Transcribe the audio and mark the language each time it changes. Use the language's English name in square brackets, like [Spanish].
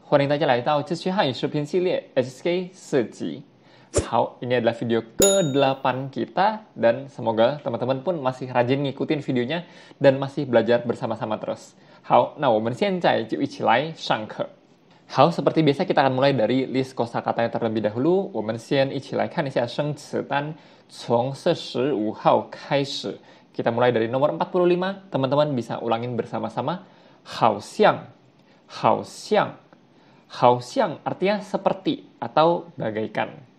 [Chinese] 欢迎大家来到自学汉语视频系列 HSK 4集。 [Indonesian] 好, ini adalah video ke-8 kita dan semoga teman-teman pun masih rajin ngikutin videonya dan masih belajar bersama-sama terus. [Chinese] 好，那我们现在就一起来上课。 [Indonesian] 好, seperti biasa kita akan mulai dari list kosakatanya terlebih dahulu. [Chinese] 我们先一起来看一下生词单，从45号开始。 [Indonesian] Kita mulai dari nomor 45. Teman-teman bisa ulangin bersama-sama. 好像，好像，好像 artinya seperti atau bagaikan.